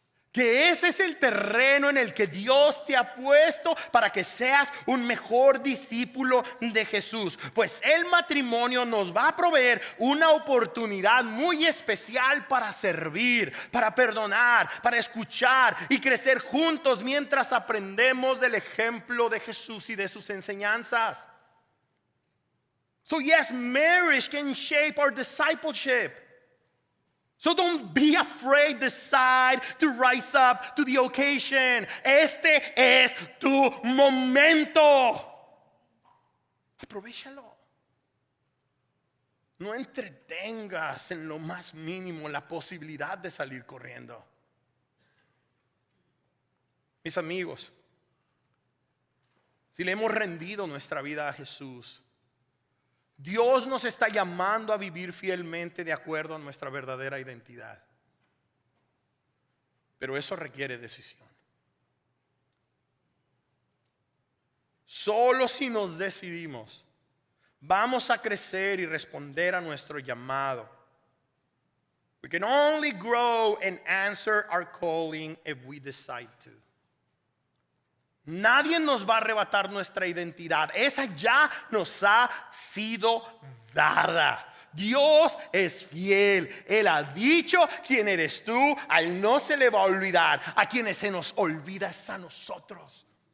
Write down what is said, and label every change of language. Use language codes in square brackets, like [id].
[es] Que ese es el terreno en el que Dios te ha puesto para que seas un mejor discípulo de Jesús. Pues el matrimonio nos va a proveer una oportunidad muy especial para servir, para perdonar, para escuchar y crecer juntos mientras aprendemos del ejemplo de Jesús y de sus enseñanzas. [en] So yes, marriage can shape our discipleship. So don't be afraid, decide to rise up to the occasion. [es] Este es tu momento. Aprovéchalo. No entretengas en lo más mínimo la posibilidad de salir corriendo. Mis amigos, si le hemos rendido nuestra vida a Jesús, Dios nos está llamando a vivir fielmente de acuerdo a nuestra verdadera identidad. Pero eso requiere decisión. Solo si nos decidimos, vamos a crecer y responder a nuestro llamado. [en] We can only grow and answer our calling if we decide to. [es] Nadie nos va a arrebatar nuestra identidad. Esa ya nos ha sido dada. Dios es fiel. Él ha dicho quién eres tú. A Él no se le va a olvidar. A quienes se nos olvida es a nosotros.